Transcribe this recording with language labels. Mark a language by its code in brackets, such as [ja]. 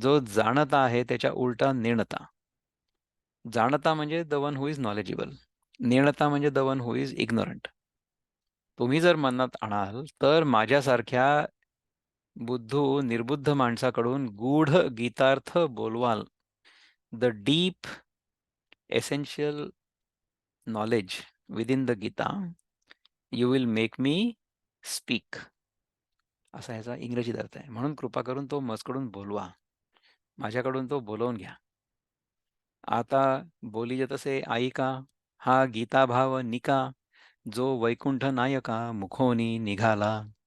[mr] जो जाणता आहे त्याच्या उलटा नेणता. जाणता म्हणजे [en] The one who is knowledgeable. [mr] नेणता म्हणजे [en] The one who is ignorant. [mr] तुम्ही जर मनात आणाल, तर माझ्यासारख्या बुद्धू, निर्बुद्ध माणसाकडून गूढ गीतार्थ बोलवाल. [en] The deep essential knowledge within the Gita, you will make me speak. [mr] असा ह्याचा इंग्रजीत अर्थ आहे. म्हणून कृपा करून तो मजकडून बोलवा. माझ्याकडून तो बोलवून घ्या. आता बोलीजे तसे ऐका, हा गीताभाव निका, जो वैकुंठ नायका मुखोनी निघाला.